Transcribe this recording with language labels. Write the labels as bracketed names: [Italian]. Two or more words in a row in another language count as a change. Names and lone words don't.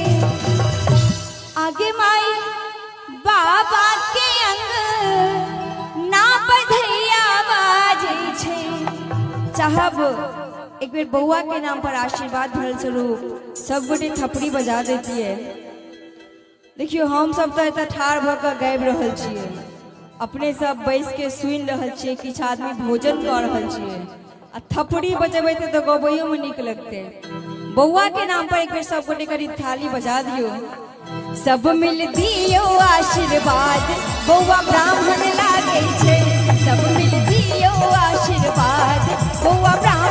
[Maithili] आगे माई बाबा के अंगना बधैया बाजे छे चाहब एक बेर बउआ के नाम पर आशीर्वाद भरल स्वरूप सब गोटे थपड़ी बजा देती है। देखियो हम सब तो एतऽ ठाड़ भ के गाबि रहल छियै अपने सब बैस के सुनि रहल छियै किछ आदमी भोजन कर रहल छियै आ थपड़ी बजेबै तो गबैयो में नीक लगते बउआ के नाम पर एक बेर सब गोटे करी थाली बजा दियो सब मिल दियो आशीर्वाद बउआ ब्राह्मण लागे छे सब मिल दियो आशीर्वाद बउआ